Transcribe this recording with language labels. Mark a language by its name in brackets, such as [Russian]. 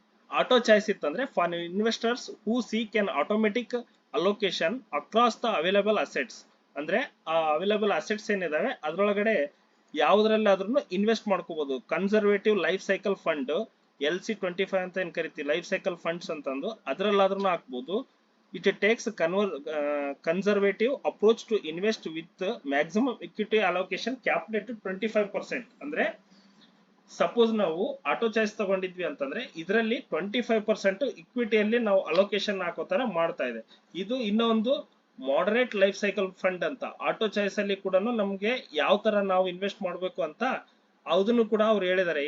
[English] Auto choice ಇತ್ತಂದ್ರೆ for investors who seek an automatic allocation across the available assets. [Kannada] ಅಂದ್ರೆ ಆ available assets ಏನಿದಾವೆ ಅದ್ರೊಳಗಡೆ ಯಾವ್ದ್ರಲ್ಲಾದ್ರೂ invest ಮಾಡ್ಕೋಬಹುದು. Conservative life cycle fund LC25 ಅಂತ ಏನ್ ಕರಿತೀವಿ, ಲೈಫ್ ಸೈಕಲ್ ಫಂಡ್ಸ್ ಅಂತಂದು ಅದ್ರಲ್ಲಾದ್ರೂ ಹಾಕ್ಬೋದು. [English] It takes conservative approach to invest with maximum equity allocation capped at 25%. [Kannada] ಅಂದ್ರೆ suppose ನಾವು ಆಟೋ ಚಾಯ್ಸ್ ತಗೊಂಡಿದ್ವಿ ಅಂತಂದ್ರೆ ಇದರಲ್ಲಿ 25% ಇಕ್ವಿಟಿಯಲ್ಲಿ ನಾವು ಅಲೋಕೇಶನ್ ಹಾಕೋ ತರ ಮಾಡ್ತಾ ಇದೆ. ಇದು ಇನ್ನೊಂದು ಮಾಡರೇಟ್ ಲೈಫ್ ಸೈಕಲ್ ಫಂಡ್ ಅಂತ. ಆಟೋ ಚಾಯ್ಸ್ ಅಲ್ಲಿ ಕೂಡ ನಮ್ಗೆ ಯಾವ ತರ ನಾವು ಇನ್ವೆಸ್ಟ್ ಮಾಡ್ಬೇಕು ಅಂತ ಅದನ್ನು ಕೂಡ ಅವ್ರು ಹೇಳಿದ್ದಾರೆ.